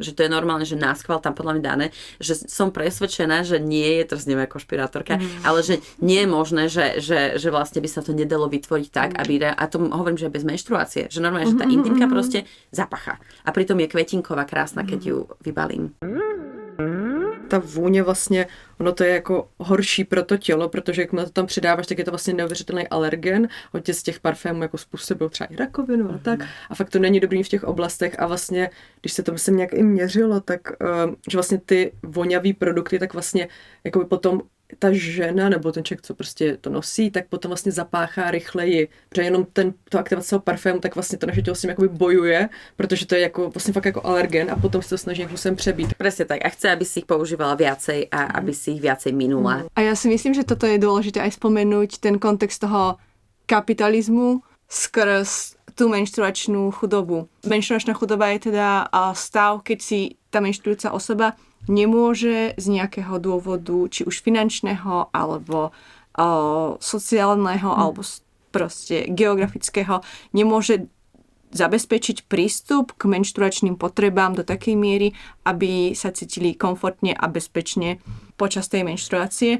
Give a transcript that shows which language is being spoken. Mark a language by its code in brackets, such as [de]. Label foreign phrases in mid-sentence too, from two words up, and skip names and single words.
[sk] Že to je normálne, že náschval tam podľa mňa dané, že som presvedčená, že nie je, teraz neviem ako špirátorka, ale že nie je možné, že vlastne by sa to nedalo vytvoriť tak, aby, a to hovorím, že bez menštruácie, že normálne, že tá intimka proste zapacha. A pritom je kvetinková krásna, keď ju vybalím. [cs] Ta vůně vlastně, ono to je jako horší pro to tělo, protože jak to tam přidáváš, tak je to vlastně neuvěřitelný alergen. Hodně z těch parfémů jako způsobil třeba i rakovinu a tak. A fakt to není dobrý v těch oblastech a vlastně, když se to myslím nějak i měřilo, tak že vlastně ty vonavý produkty, tak vlastně jako potom ta žena nebo ten člověk, co prostě to nosí, tak potom vlastně zapáchá rychleji, protože jenom to aktivace toho parfému, tak vlastně to naše tělo s tím jakoby bojuje, protože to je jako vlastně fakt jako alergen a potom se to snaží nějakým sem přebít. [sk] Presne tak. A chce, aby si ich používala viacej a aby si ich viacej minula. A ja si myslím, že toto je dôležité aj spomenúť, ten kontext toho kapitalizmu skrz tú menštruačnú chudobu. Menštruačná chudoba je teda stav, keď si tá menštruujúca osoba nemôže z nejakého dôvodu, či už finančného, alebo sociálneho, alebo proste geografického, nemôže zabezpečiť prístup k menštruačným potrebám do takej miery, aby sa cítili komfortne a bezpečne počas tej menštruácie.